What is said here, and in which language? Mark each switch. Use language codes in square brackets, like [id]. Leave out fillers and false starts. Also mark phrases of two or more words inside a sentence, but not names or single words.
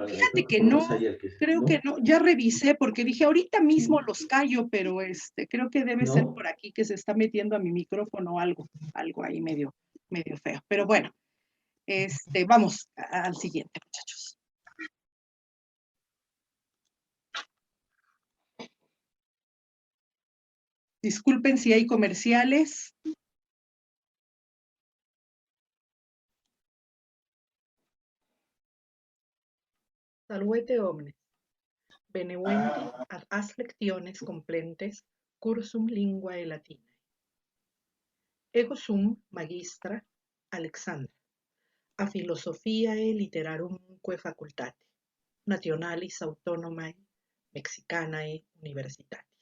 [es] Fíjate que no, creo que no, ya revisé porque dije ahorita mismo los callo, pero creo que debe ser por aquí que se está metiendo a mi micrófono algo ahí medio feo. Pero bueno, vamos al siguiente, muchachos. Disculpen si hay comerciales. [la] Salvete omnes, beneventi ad as lectiones complentes cursum linguae latinae. Ego sum magistra Alexandra, a philosophiae literarumque facultate, nationalis autonomae mexicanae universitatis.